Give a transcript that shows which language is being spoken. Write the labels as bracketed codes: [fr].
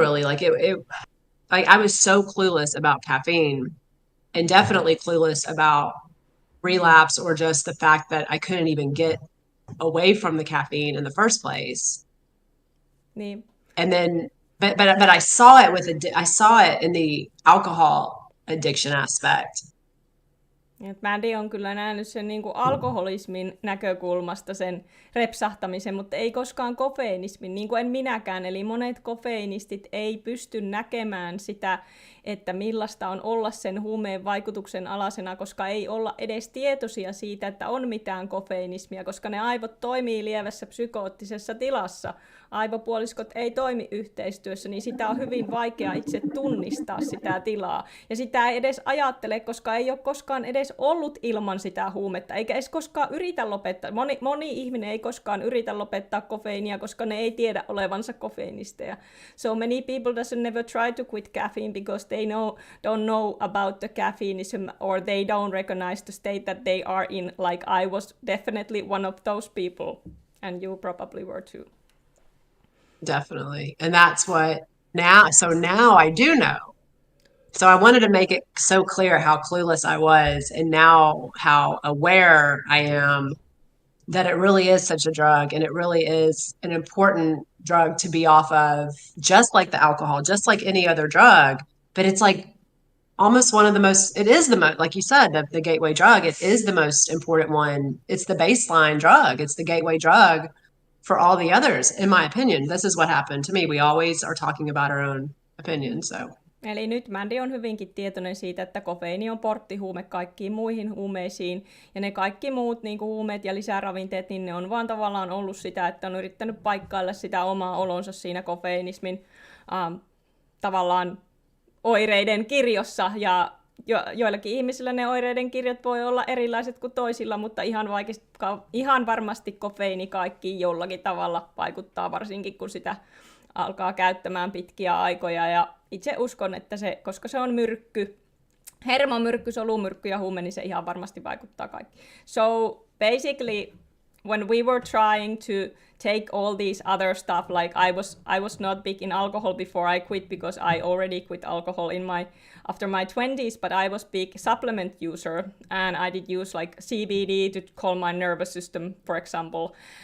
[en] Really, like I was so clueless about caffeine, and definitely clueless about relapse or just the fact that I couldn't even get away from the caffeine in the first place. [fi] Niin. [en] And then, but I saw it I saw it in the alcohol addiction aspect. [fi] Et Maddie on kyllä nähnyt sen niin kuin alkoholismin näkökulmasta sen repsahtamisen, mutta ei koskaan kofeinismin, niin kuin en minäkään. Eli monet kofeinistit ei pysty näkemään sitä, että millaista on olla sen huumeen vaikutuksen alasena, koska ei olla edes tietoisia siitä, että on mitään kofeinismia, koska ne aivot toimii lievässä psykoottisessa tilassa. Aivopuoliskot ei toimi yhteistyössä, niin sitä on hyvin vaikea itse tunnistaa sitä tilaa. Ja sitä ei edes ajattele, koska ei ole koskaan edes ollut ilman sitä huumetta, eikä edes koskaan yritä lopettaa. Moni ihminen ei koskaan yritä lopettaa kofeiinia, koska ne ei tiedä olevansa kofeinisteja. [en] So many people doesn't never try to quit caffeine because they don't know about the caffeinism or they don't recognize the state that they are in, like I was definitely one of those people, and you probably were too. Definitely. And that's what now I do know. So I wanted to make it so clear how clueless I was and now how aware I am that it really is such a drug and it really is an important drug to be off of, just like the alcohol, just like any other drug. But it's like almost one of the most, it is the most, like you said, the gateway drug, it is the most important one. It's the baseline drug. It's the gateway drug for all the others, in my opinion. This is what happened to me. We always are talking about our own opinion, so. [fi] Eli nyt Mandy on hyvinkin tietoinen siitä, että kofeiini on porttihuume kaikkiin muihin huumeisiin, ja ne kaikki muut niin kuin huumeet ja lisäravinteet, niin ne on vaan tavallaan ollut sitä, että on yrittänyt paikkailla sitä omaa olonsa siinä kofeinismin tavallaan oireiden kirjossa, ja joillakin ihmisillä ne oireiden kirjat voi olla erilaiset kuin toisilla, mutta ihan varmasti kofeiini kaikkiin jollakin tavalla vaikuttaa, varsinkin kun sitä alkaa käyttämään pitkiä aikoja. Ja itse uskon, että koska se on myrkky, hermomyrkky, solumyrkky ja huume, niin se ihan varmasti vaikuttaa kaikki. [en] So basically, when we were trying to take all these other stuff, like I was not big in alcohol before I quit because I already quit alcohol after my 20s, but I was big supplement user and I did use like CBD to calm my nervous system, for example.